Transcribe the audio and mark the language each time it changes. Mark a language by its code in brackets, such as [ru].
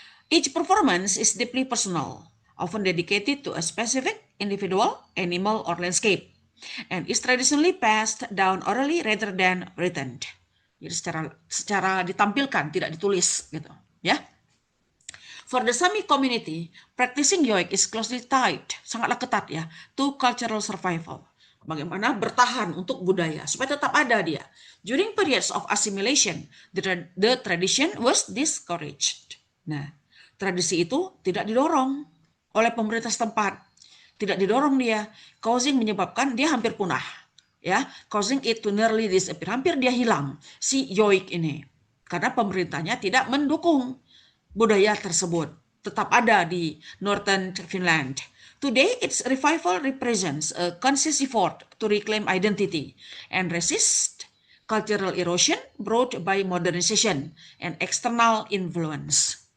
[en] Each performance is deeply personal, often dedicated to a specific individual, animal, or landscape, and is traditionally passed down orally rather than written. [id] Jadi secara ditampilkan, tidak ditulis gitu ya. [en] For the Sami community, practicing yoik is closely tied, [id] sangatlah ketat ya, [en] to cultural survival. [id] Bagaimana bertahan untuk budaya supaya tetap ada dia. [en] During periods of assimilation, the tradition was discouraged. [id] Nah, tradisi itu tidak didorong oleh pemerintah setempat, tidak didorong dia, menyebabkan dia hampir punah, ya, [en] causing it to nearly disappear, [id] hampir dia hilang si yoik ini, karena pemerintahnya tidak mendukung budaya tersebut tetap ada di Northern Finland. [en] Today, its revival represents a conscious effort to reclaim identity and resist cultural erosion brought by modernization and external influence.